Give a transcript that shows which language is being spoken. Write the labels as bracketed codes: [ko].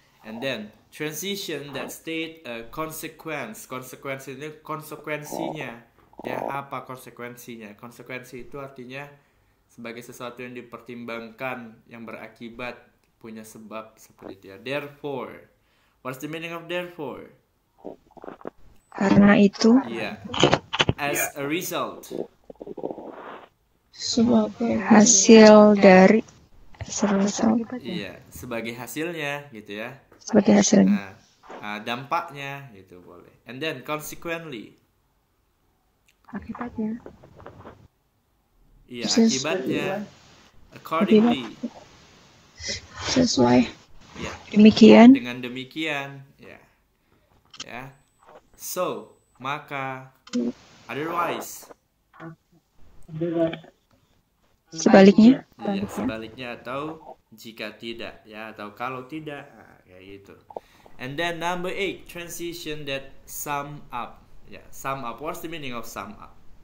[en] And then transition that state a consequence. [id] Konsekuensi ini konsekuensinya. Ya, apa konsekuensinya? Konsekuensi itu artinya sebagai sesuatu yang dipertimbangkan, yang berakibat, punya sebab seperti itu ya. [en] Therefore. What's the meaning of therefore? [id] Karena itu. [en] Iya. As a result. [id] Sebagai Hasil dari. Iya, sebagai hasilnya gitu ya. Sebagai hasilnya. Nah, dampaknya gitu boleh. [en] And then consequently. [id] Akibatnya. Iya, akibatnya. Accordingly. sesuai. Ya. Demikian. Dengan demikian, ya. Ya. So, maka otherwise. Sebaliknya. Iya, sebaliknya atau jika tidak, ya, atau kalau tidak, nah, kayak gitu. [en] And then number 8, transition that sum up. Ya, sum up. What's the meaning of sum up?